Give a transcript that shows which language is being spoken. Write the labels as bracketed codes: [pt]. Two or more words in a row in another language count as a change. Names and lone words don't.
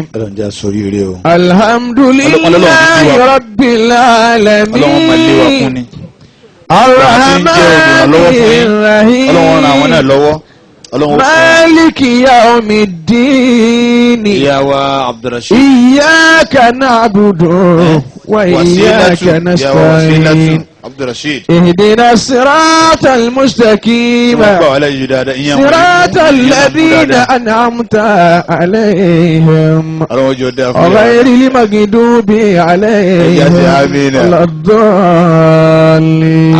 [yo] ọlọ́run jẹ́ sórí ire o. [ar] الحمد لله رب العالمين. [yo] ọlọ́run máa lé wa fún ni. [ar] الرحمن الرحيم. [yo] ọlọ́run ràn àwọn náà lọ́wọ́. [ar] مالك يوم الدين. [yo] ìyàwó Abdulrasheed. [ar] إياك نعبد وإياك نستعين. [yo] Abdulrasheed. [ar] اهدنا الصراط المستقيم صراط الذين أنعمت عليهم غير المغضوب عليهم ولا الضالين.